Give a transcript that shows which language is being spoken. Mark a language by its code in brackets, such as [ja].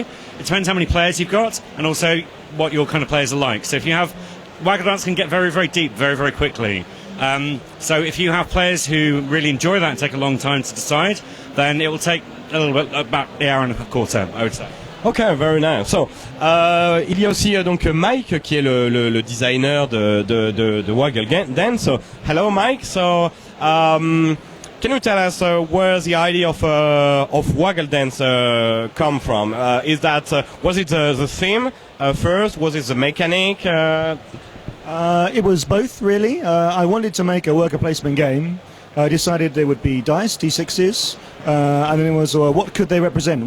[en] It depends how many players you've got and also what your kind of players are like. So if you have... Waggle Dance can get very, very deep very, very quickly. So if you have players who really enjoy that and take a long time to decide, then it will take a little bit, about the hour and a quarter, I would say. Okay, very nice. [fr] So, il y a aussi donc Mike qui est le designer de Waggle Dance. [en] So, hello Mike. So, can you tell us where the idea of Waggle Dance come from? Is that was it the theme first? Was it the mechanic? It was both, really. I wanted to make a worker placement game. I decided there would be dice, D6s, and then it was what could they represent?